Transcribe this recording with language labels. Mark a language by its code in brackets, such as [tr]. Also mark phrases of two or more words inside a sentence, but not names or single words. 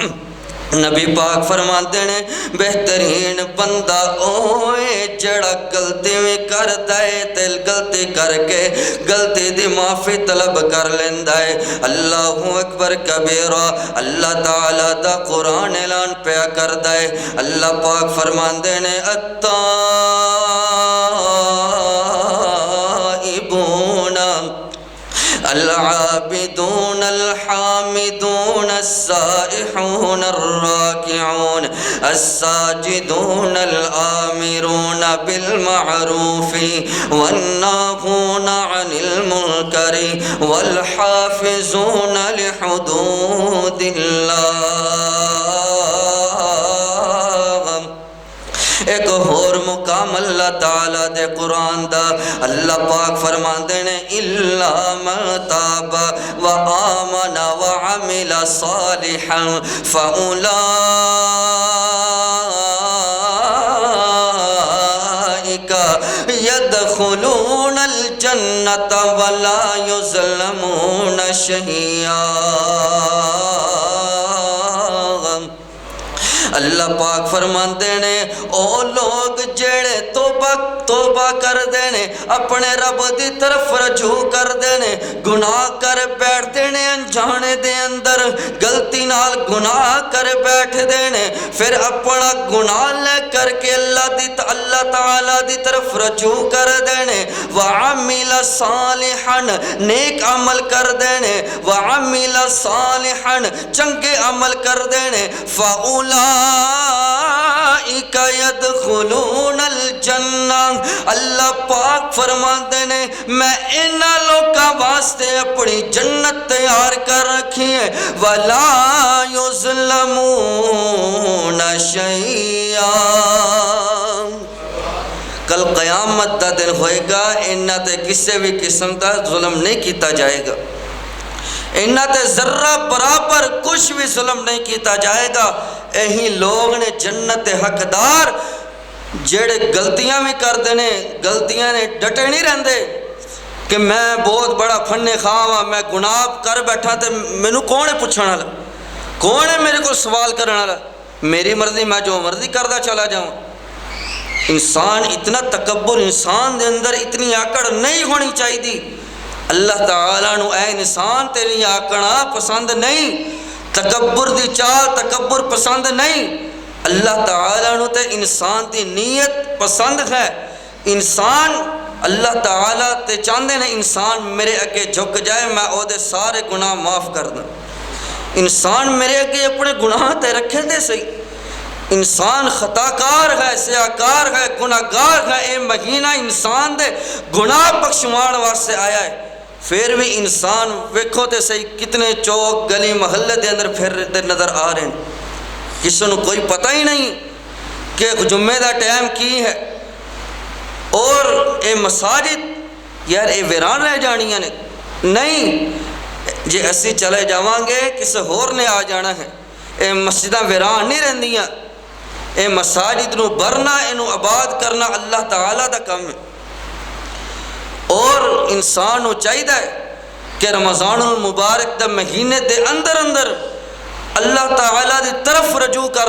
[pa] نبی پاک فرماتے ہیں بہترین بندہ اوے جڑا غلطی میں کرتا ہے تل غلطی کر کے غلطی دی معافی طلب کر لیندہ ہے [ar] اللہ اکبر کبیرہ [pa] اللہ تعالیٰ دا قرآن اعلان پیا کرتا ہے اللہ پاک فرماتے ہیں [ar] التائبون العابدون الحامدون السائحون الراكعون الساجدون الآمرون بالمعروف والناهون عن المنكر والحافظون لحدود الله [pa] ایک اور مقام اللہ تعالیٰ دے قرآن دا اللہ پاک فرماندے نے [ar] اِلَّا مَن تَابَ وَآمَنَ وَعَمِلَ صَالِحًا فَأُولَئِكَ يَدْخُلُونَ الْجَنَّةَ وَلَا يُظْلَمُونَ شَيْئًا [pa] اللہ پاک فرماندے نے او لوگ جڑے توبہ کر دینے اپنے رب دی طرف رجوع کر دینے گناہ کر بیٹھ دینے انجانے دے اندر غلطی نال گناہ کر بیٹھ دینے پھر اپنا گناہ لے کر کے اللہ تعالی دی طرف رجوع کر دینے [ar] وعمل صالحا [pa] نیک عمل کر دینے [ar] وعمل صالحا [pa] چنگے عمل کر دینے [ar] فَأُولَئِكَ يَدْخُلُونَ الْجَنَّةَ [pa] اللہ پاک فرماتے نے میں انہاں لوگاں واسطے اپنی جنت تیار کر رکھی ہے وَلَا [ar] يُظْلَمُونَ شَيْئًا [pa] کل قیامت دا دن ہوئے گا انہاں تے کسی بھی قسم کا ظلم نہیں کیتا جائے گا انہاں تے ذرہ برابر کچھ بھی ظلم نہیں کیتا جائے گا یہی لوگ نے جنت حقدار جڑے غلطیاں بھی کر دینے غلطیاں نے ڈٹے نہیں رہندے کہ میں بہت بڑا فن خواہ ہاں میں گناہ کر بیٹھا تے مینوں کون ہے پوچھنے والا کون ہے میرے کو سوال کرنے والا میری مرضی میں جو مرضی کردا چلا جاؤں انسان اتنا تکبر انسان دے اندر اتنی آکڑ نہیں ہونی چاہیے اللہ تعالیٰ نو اے انسان تیری آکڑا پسند نہیں تکبر دی چال تکبر پسند نہیں اللہ تعالیٰ نو تے انسان دی نیت پسند ہے انسان اللہ تعالیٰ تے چاہندے نے انسان میرے اگے جھک جائے میں او دے سارے گناہ معاف کر دوں انسان میرے اگے اپنے گناہ تے رکھے دے صحیح انسان خطاکار ہے سیاکار ہے گناہگار ہے اے مہینہ انسان دے گناہ بخشوان واسطے آیا ہے پھر بھی انسان ویکھو تے صحیح کتنے چوک گلی محلے دے اندر پھر نظر آ رہے ہیں کسی نے کوئی پتہ ہی نہیں کہ جمعے دا ٹائم کی ہے اور اے مساجد یار اے ویران رہ جانیاں نے نہیں جے اسی چلے جاواں گے کسی ہور نے آ جانا ہے اے مسجداں ویران نہیں رہندیاں اے مساجد نو برنا انو آباد کرنا اللہ تعالیٰ دا کم ہے اور انسان نو چاہیے کہ رمضان المبارک دا مہینے دے اندر اللہ تعالیٰ دی طرف رجوع کر